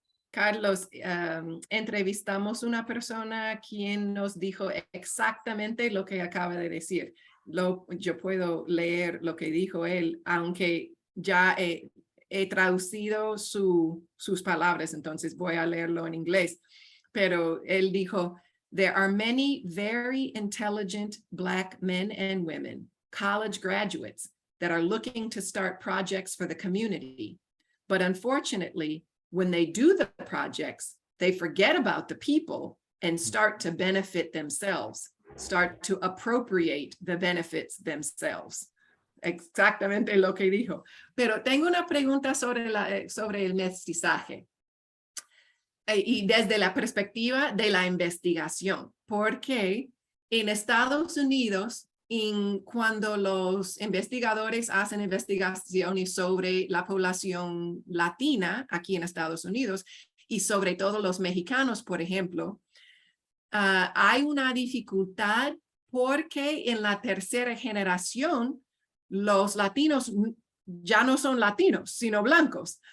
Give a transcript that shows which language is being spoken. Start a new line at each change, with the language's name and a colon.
Spanish: Carlos, entrevistamos una persona quien nos dijo exactamente lo que acaba de decir. Yo puedo leer lo que dijo él, aunque ya he traducido sus palabras, entonces voy a leerlo en inglés. Pero él dijo,
English: there are many very intelligent Black men and women, college graduates, that are looking to start projects for the community. But unfortunately, when they do the projects, they forget about the people and start to benefit themselves, start to appropriate the benefits themselves.
Spanish: Exactamente lo que dijo. Pero tengo una pregunta sobre el mestizaje. Y desde la perspectiva de la investigación, porque en Estados Unidos, cuando los investigadores hacen investigaciones sobre la población latina aquí en Estados Unidos, y sobre todo los mexicanos, por ejemplo, hay una dificultad porque en la tercera generación, los latinos ya no son latinos, sino blancos.